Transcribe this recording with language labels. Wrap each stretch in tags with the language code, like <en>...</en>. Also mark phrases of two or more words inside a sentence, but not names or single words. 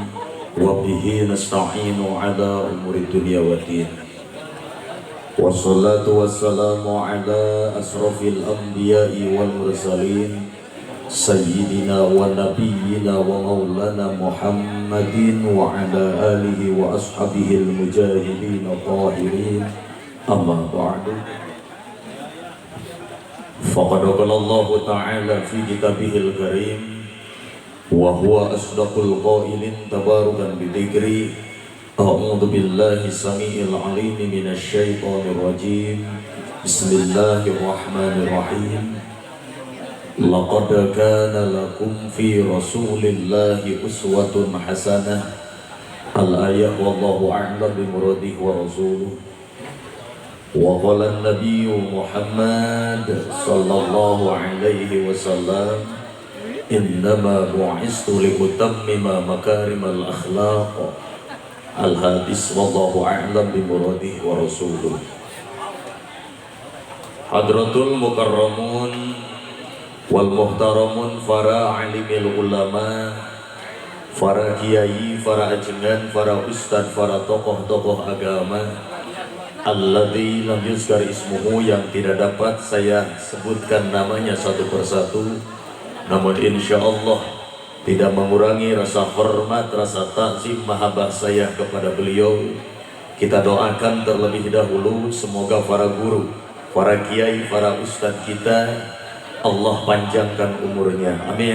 <ar>وبه نستعين على أمور الدنيا والدين. والصلاة والسلام على أشرف الأنبياء والمرسلين سيدنا ونبينا ومولانا محمد وعلى آله وأصحابه المجاهدين الطاهرين. أما بعد فقد قال الله تعالى في كتابه الكريم وهو أصدق القائلين تبركا بذكره. أعوذ بالله السميع العليم من الشيطان الرجيم. بسم الله الرحمن الرحيم لقد كان لكم في رسول الله أسوة حسنة. الآية والله أعلم بمراده ورسوله. وقال النبي محمد صلى الله عليه وسلم إنما بعثت لأتمم مكارم الأخلاق. الحديث والله أعلم بمراده ورسوله. حضرة المكرمون والمحترمون,</ar> <id>para alimil ulama, para kiai, para ajengan, para ustad, para tokoh-tokoh agama,</id> <ar>الذي لم يذكر اسمه,</ar> <id>yang tidak dapat saya sebutkan namanya satu persatu, namun insya Allah tidak mengurangi rasa hormat, rasa takzim, mahabbah saya kepada beliau. Kita doakan terlebih dahulu semoga para guru, para kiai, para ustad kita Allah panjangkan umurnya, amin.</id>